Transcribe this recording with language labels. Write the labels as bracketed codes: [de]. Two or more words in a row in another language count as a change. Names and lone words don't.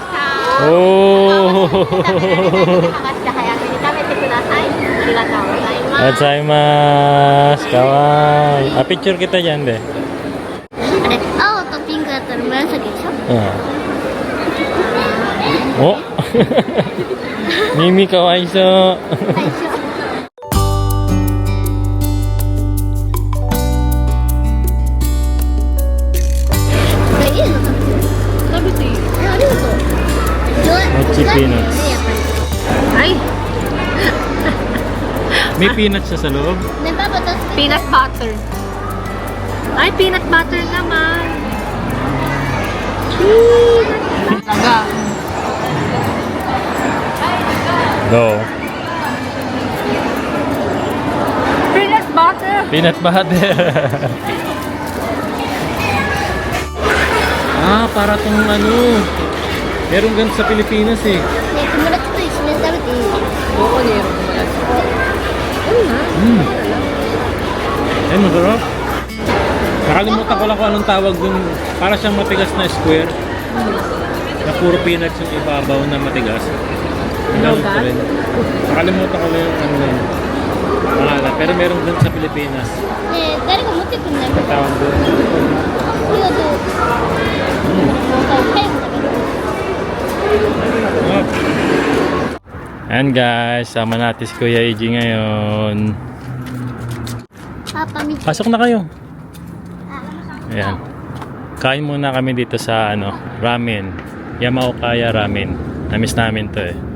[ja] Oh. Gozaimasu. Kawaii. [tl] Picture kita dyan, de. [ja] あれ、青とピンクだったら紫でしょ？ Oh. Mimi kawaiso. これいいの食べていい？ありがとう。 [en] Mochi peanuts. [tl] Ay, May peanuts siya sa loob. Ne, Papa, tapos [en] peanut butter. [tl] Ay, [en] peanut butter [tl] naman. Talaga. [en] Go. Peanut butter. Peanut butter. [tl] Para tong ano. Meron ganito sa Pilipinas eh. [ja] ね、友達と一緒に食べていい？ [tl] Oo, nero ko mula. Ay, masarap. Nakalimutan ko lang kung anong tawag dun. Para siyang matigas na square. Na puro peanuts yung ibabaw na matigas. Ang tawag ko rin. Nakalimutan ko lang yung ano yun. Pangalan. Pero meron dun sa Pilipinas. [ja] ね、誰か持ってくんない？ [tl] Ang tawag dun. [ja] ありがとう。早く食べる。 [tl] Ayan guys, sama natin si Kuya Eiji ngayon. Papa, meet. Pasok na kayo. Ayan. Kain muna kami dito sa ramen. Yamaokaya ramen. Namiss namin to eh.